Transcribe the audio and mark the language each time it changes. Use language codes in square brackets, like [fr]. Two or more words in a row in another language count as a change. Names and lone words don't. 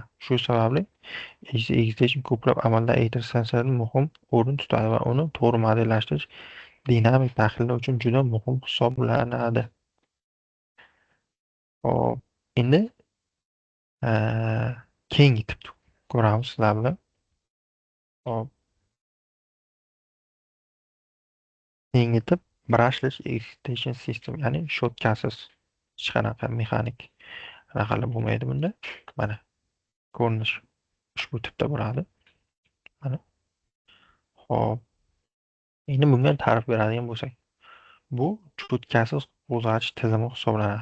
[uz] Shu sababli [en] AC extension [uz] ko'plab amaldagi elektr stansiyalarda muhim o'rin tutadi va uni to'g'ri modellashtirish dinamik tahlillar uchun juda muhim hisoblanadi. Hop, endi keyingi tipni ko'ramiz sizlar bilan. Hop, keyingi tip [en] brushless extension system, [uz] ya'ni shotkasiz, hech qanaqa mexanik raqamlar bo'lmaydi bunda. Mana ko'rinish ushbu tipda bo'ladi. Mana. Hop, endi bunga ta'rif beradigan bo'lsak, bu cho'tkasiz qo'zg'atish tizimi hisoblanadi.